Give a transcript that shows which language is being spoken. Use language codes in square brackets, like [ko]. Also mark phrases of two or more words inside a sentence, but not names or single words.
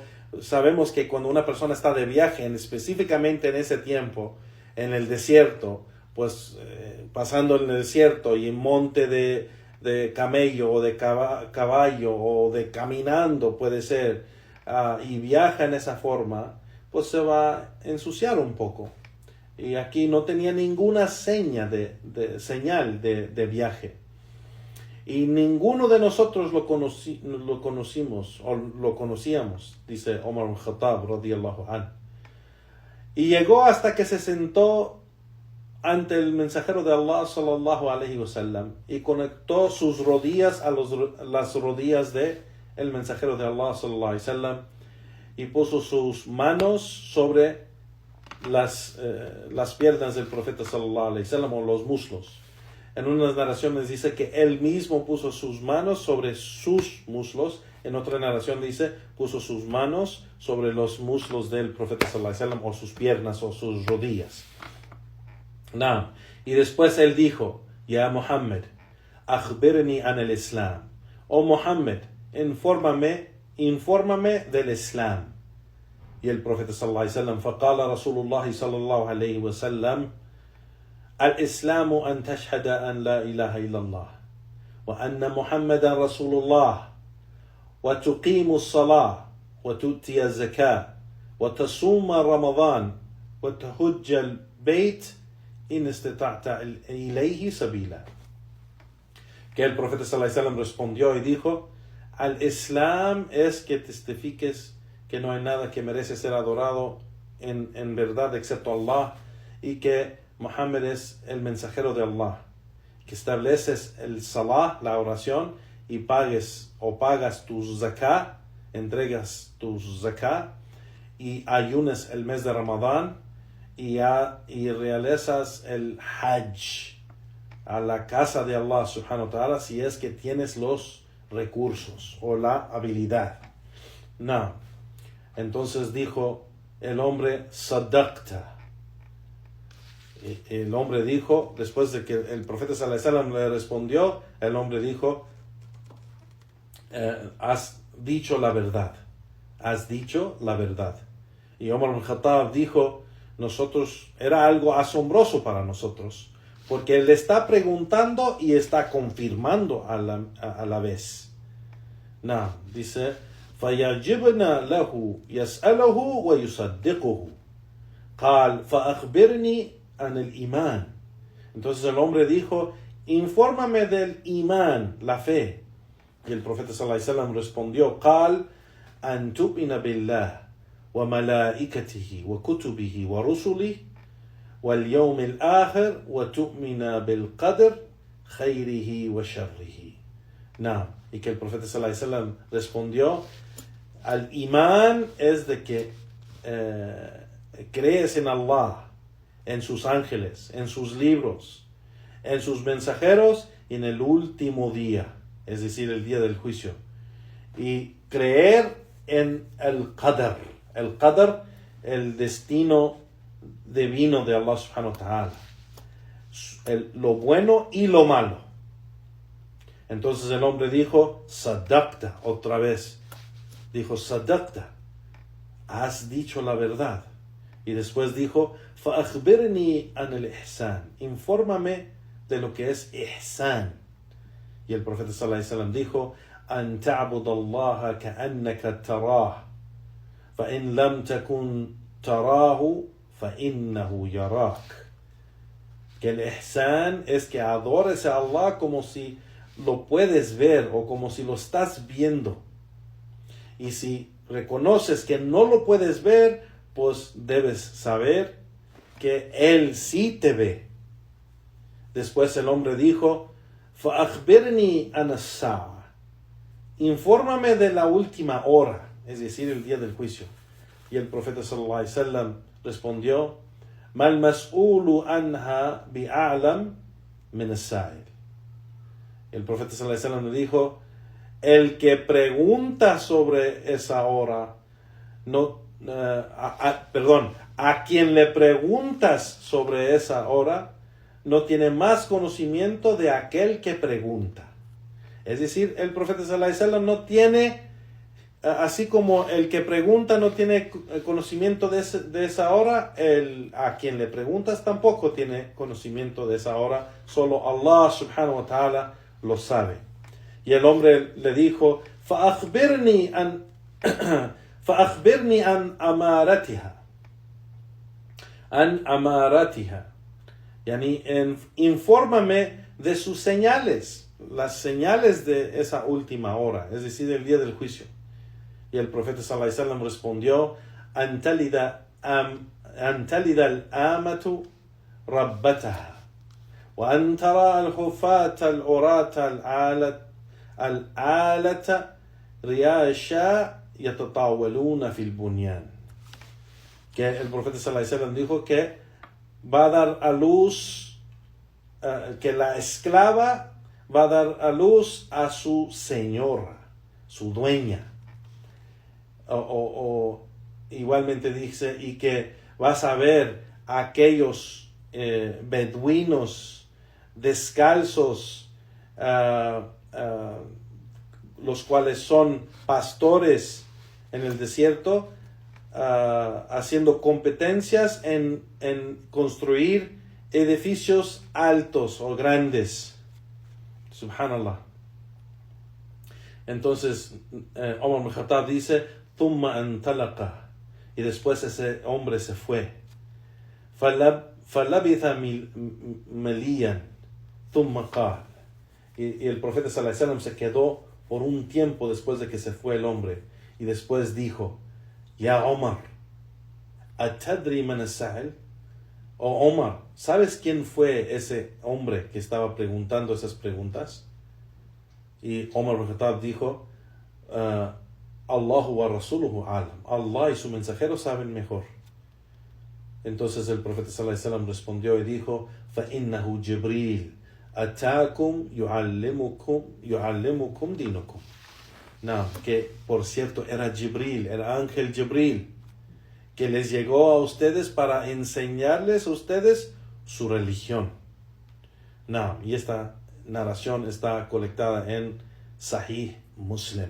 [es] Sabemos que cuando una persona está de viaje, específicamente en ese tiempo, en el desierto, pues pasando en el desierto y en monte de camello o de caballo o de caminando puede ser, y viaja en esa forma, pues se va a ensuciar un poco. Y aquí no tenía ninguna señal de viaje. Y ninguno de nosotros lo conocimos o lo conocíamos, dice Omar al-Khattab [ar] رضي الله عنه. [es] Y llegó hasta que se sentó ante el mensajero de Allah [ar] صلى الله عليه وسلم [es] y conectó sus rodillas a las rodillas de el mensajero de Allah [ar] صلى الله عليه وسلم [es] y puso sus manos sobre las piernas del profeta [ar] صلى الله عليه وسلم [es] o los muslos. En unas narraciones dice que él mismo puso sus manos sobre sus muslos. En otra narración dice puso sus manos sobre los muslos del profeta [ar] صلى الله عليه وسلم [es] o sus piernas o sus rodillas. No. Y después él dijo, [ar] يا محمد، أخبرني عن el Islam. [es] Oh Muhammad, infórmame del Islam. Y el profeta [ar] صلى الله عليه وسلم، فقال رسول الله صلى الله عليه وسلم, الإسلام أن تشهد أن لا إله إلا الله وأن محمدا رسول الله وتقيم الصلاة وتؤتي الزكاة وتصوم رمضان وتحج البيت إن استطعت إليه سبيلا. [es] Que el profeta [ar] صلى الله عليه وسلم [es] respondió y dijo, al Islam es que testifiques que no hay nada que merece ser adorado en verdad excepto Allah y que Muhammad es el mensajero de Allah, que estableces el salah, la oración, y pagas tus zakah, entregas tus zakah, y ayunas el mes de Ramadán, y realizas el hajj a la casa de Allah [ar] سبحانه وتعالى [es] si es que tienes los recursos o la habilidad. No. Entonces dijo el hombre, sadaqta. El hombre dijo, después de que el profeta [ar] صلى الله عليه وسلم [es] le respondió, el hombre dijo, has dicho la verdad. Y Omar al-Khattab dijo, era algo asombroso para nosotros, porque él está preguntando y está confirmando a la vez. No, dice, [ar] فَيَجِبْنَا لَهُ يَسْأَلَهُ وَيُصَدِّقُهُ قال فأخبرني عن [es] el imán. Entonces el hombre dijo, infórmame del imán, la fe. Y el profeta [ar] صلى الله عليه وسلم [es] respondió, [ar] قال أن تؤمن بالله وملائكته وكتبه ورسله واليوم الآخر وتؤمن بالقدر خيره وشره. [es] No. Y que el profeta [ar] صلى الله عليه وسلم [es] respondió, al imán es de que crees en Allah, en sus ángeles, en sus libros, en sus mensajeros y en el último día, es decir, el día del juicio. Y creer en el qadar, el destino divino de Allah [ar] سبحانه وتعالى, [es] lo bueno y lo malo. Entonces el hombre dijo, sadaqta, otra vez. Dijo, sadaqta, has dicho la verdad. Y después dijo, [ar] فأخبرني عن الإحسان. [es] Infórmame de lo que es ihsan. Y el profeta [ar] صلى الله عليه وسلم [es] dijo: [ar] أن تعبد الله كأنك تراه فإن لم تكن تراه فإنه يراك. [es] Que el ihsan es que adores a Allah como si lo puedes ver o como si lo estás viendo. Y si reconoces que no lo puedes ver, pues debes saber que Él sí te ve. Después el hombre dijo: [ar] فأخبرني عن الساعة. [es] Infórmame de la última hora, es decir, el día del juicio. Y el profeta [ar] صلى الله عليه وسلم [es] respondió: [ar] ما المسؤول عنها بأعلم من السائل. [es] El profeta [ar] صلى الله عليه وسلم [es] le dijo: el que pregunta sobre esa hora, a quien le preguntas sobre esa hora, no tiene más conocimiento de aquel que pregunta. Es decir, el profeta [ar] صلى الله عليه وسلم [es] no tiene, así como el que pregunta no tiene conocimiento de esa hora, a quien le preguntas tampoco tiene conocimiento de esa hora. Solo Allah [ar] سبحانه وتعالى [es] lo sabe. Y el hombre le dijo: [ar] فأخبرني عن أمارتها. عن أمارتها. [es] Yani, infórmame de sus señales, las señales de esa última hora, es decir, el día del juicio. Y el profeta [ar] صلى الله عليه وسلم [es] respondió: [ar] أن تلد الآمة ربتها وأن ترى الحفاة العراة الآلة رياء الشاء يتطاولون في البنيان. [es] Que el profeta [ar] صلى الله عليه وسلم [es] dijo que va a dar a luz, que la esclava va a dar a luz a su señora, su dueña. O igualmente dice, y que vas a ver a aquellos beduinos descalzos, los cuales son pastores en el desierto, haciendo competencias en construir edificios altos o grandes. Subhanallah. Entonces Omar ibn Khattab dice: [ar] ثم انطلق, [es] y después ese hombre se fue. [ar] فلبث مليا ثم قال, [es] y el profeta [ar] صلى الله عليه وسلم [es] se quedó por un tiempo después de que se fue el hombre, y después dijo: Ya Omar, [ar] أتدري من السائل? [es] Oh Omar, ¿sabes quién fue ese hombre que estaba preguntando esas preguntas? Y Omar ibn Khattab dijo: [ar] الله ورسوله أعلم. [es] Allah y su mensajero saben mejor. Entonces el profeta [ar] صلى الله عليه وسلم [es] respondió y dijo: [ar] فَإِنَّهُ جِبْرِيلٌ أَتَاكُمْ يُعَلِّمُكُمْ دِينُكُمْ. [es] No, que por cierto era Jibril, el ángel Jibril, que les llegó a ustedes para enseñarles a ustedes su religión. No, y esta narración está colectada en Sahih Muslim.